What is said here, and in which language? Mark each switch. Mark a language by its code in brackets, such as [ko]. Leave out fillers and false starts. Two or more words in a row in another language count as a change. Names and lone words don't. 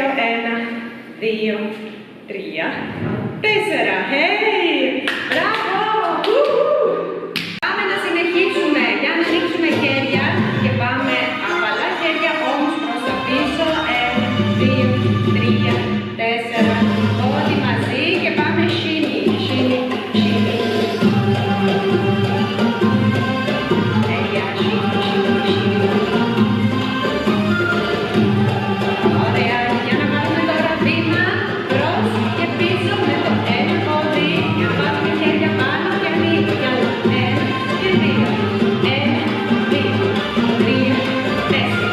[el] 1, 2, 3, 4. Μπράβο. Πάμε να συνεχίσουμε. Για να ανοίξουμε χέρια. Και πάμε απαλά χέρια όμως προς τα πίσω. 1, 2, 3, 4. Πόδι μαζί και πάμε [en] shimmy, shimmy, shimmy. [el] Τέλεια, [en] shimmy, shimmy, shimmy. [el] Ωραία, για να κάνουμε τώρα βήμα μπρος και πίσω με το ένα πόδι. Για να βάλουμε χέρια πάνω και ανοίγω. Κι άλλα. 1 και 2. 1, 2, 3, 4.